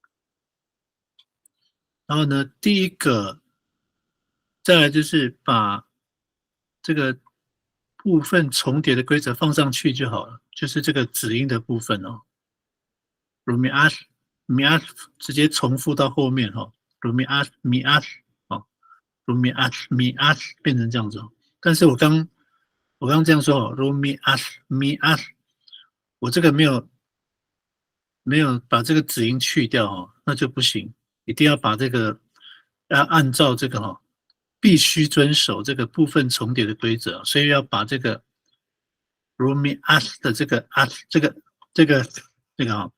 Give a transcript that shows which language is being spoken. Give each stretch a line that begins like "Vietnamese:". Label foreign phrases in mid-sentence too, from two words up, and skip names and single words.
Chinese: 然后呢，第一个，再来就是把这个部分重叠的规则放上去就好了，就是这个子音的部分哦。
Amis: mi as
Chinese: 直接重复到后面哈 ，
Amis: mi as
Chinese: 哦 ，
Amis: mi as
Chinese: 变成这样子哦。但是我刚这样说哦 ，
Amis: mi as，
Chinese: 我这个没有把这个子音去掉哦，那就不行，一定要把这个要按照这个哈，必须遵守这个部分重叠的规则，所以要把这个
Amis: mi as
Chinese: 的这个 as 这个哈。